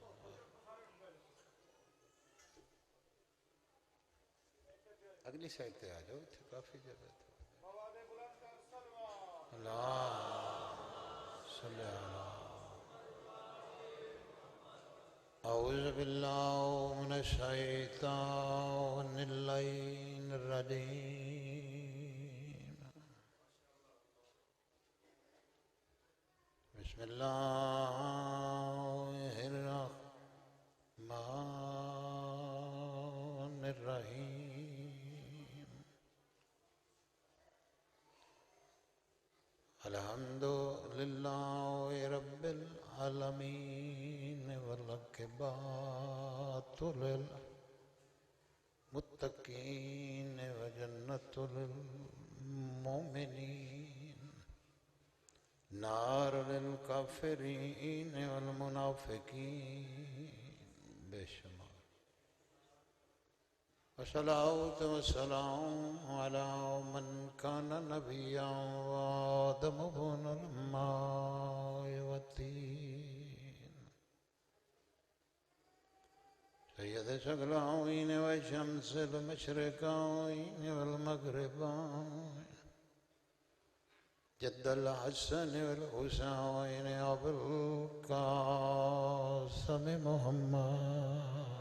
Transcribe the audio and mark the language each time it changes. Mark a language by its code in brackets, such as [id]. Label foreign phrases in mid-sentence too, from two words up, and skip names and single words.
[pa] اگلی سائڈ تے آ جاؤ اتنے کافی جگہ تھے [ar] اللہ صلی اللہ اعوذ باللہ من الشیطان اللعین الرجیم بسم اللہ الرحمن الرحیم الحمد للہ رب العالمین والعاقبۃ للمتقین وجنۃ للمؤمنین نار للکافرین والمنافقین بے شمار والصلاة والسلام على من كان نبيا وآدم بن الماء والطين سيد الثقلين وشمس المشرقين والمغربين جد الحسن والحسين أبو القاسم محمد